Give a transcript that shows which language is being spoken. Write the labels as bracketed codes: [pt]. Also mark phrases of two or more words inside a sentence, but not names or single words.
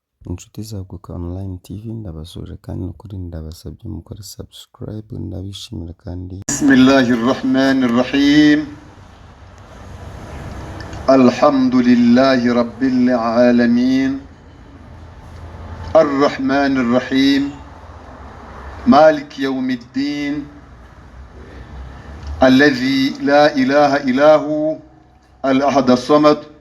[rw] inshuti za Guka Online TV ndabasuje kandi nukuri ndabasabye mukore subscribe ndabishimira kandi [ar] بسم الله الرحمن الرحيم الحمد لله رب العالمين الرحمن الرحيم مالك يوم الدين الذي لا إله إلا هو الأحد الصمد